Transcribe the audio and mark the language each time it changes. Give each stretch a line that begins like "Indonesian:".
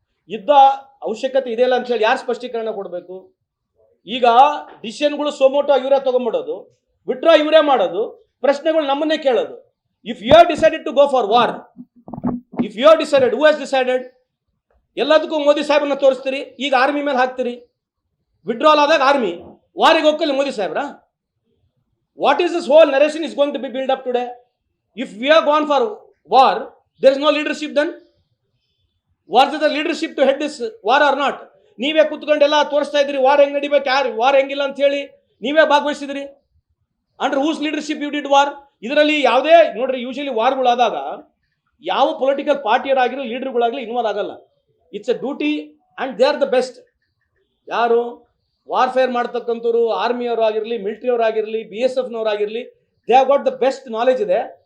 Kannada: ಯುದ್ಧ ಅವಶ್ಯಕತೆ ಇದೆಯಲ್ಲ ಅಂತ ಹೇಳಿ ಯಾರು ಸ್ಪಷ್ಟೀಕರಣ ಕೊಡಬೇಕು? ಈಗ ಡಿಸಿಷನ್ಗಳು ಸೋಮೋಟೋ ಇವರೇ ತಗೊಂಡ್ಬಿಡೋದು, ವಿಡ್ರಾ ಇವರೇ ಮಾಡೋದು, ಪ್ರಶ್ನೆಗಳು ನಮ್ಮನ್ನೇ ಕೇಳೋದು.
English: If you have decided to go for war, if you have decided, who has decided?
Kannada: ಎಲ್ಲದಕ್ಕೂ ಮೋದಿ ಸಾಹೇಬ್ರನ್ನ ತೋರಿಸ್ತೀರಿ, ಈಗ ಆರ್ಮಿ ಮೇಲೆ ಹಾಕ್ತೀರಿ. ವಿಡ್ರಾಲ್ ಆದಾಗ ಆರ್ಮಿ, ವಾರಿಗೆ ಹೋಗಲಿ ಮೋದಿ ಸಾಹೇಬ್ರ?
English: What is this whole narration is going to be built up today? If we are gone for war, there is no leadership then? Was there the leadership to head this war or not?
Kannada: ನೀವೇ ಕೂತ್ಕೊಂಡೆಲ್ಲ ತೋರಿಸ್ತಾ ಇದ್ರಿ war ಹೆಂಗ್ ನಡಿಬೇಕು, ಯಾರು war ಹೆಂಗಿಲ್ಲ ಅಂತ ಹೇಳಿ ನೀವೇ ಭಾಗವಹಿಸಿದ್ರಿ.
English: Under whose leadership you did war?
Kannada: ಇದರಲ್ಲಿ ಯಾವುದೇ ನೋಡ್ರಿ, ಯೂಶಲಿ ವಾರ್ಗಳಾದಾಗ ಯಾವ ಪೊಲಿಟಿಕಲ್ ಪಾರ್ಟಿಯರಾಗಿರಲಿ ಲೀಡರ್ಗಳಾಗಲಿ ಇನ್ವಾಲ್ವ್ ಆಗಲ್ಲ.
English: It's a duty and they are the best.
Kannada: ಯಾರು ವಾರ್ಫೇರ್ ಮಾಡ್ತಕ್ಕಂಥವ್ರು, ಆರ್ಮಿಯವರು ಆಗಿರಲಿ, ಮಿಲಿಟರಿಯವರಾಗಿರಲಿ, BSFನವರಾಗಿರಲಿ,
English: They have got the best knowledge ಇದೆ.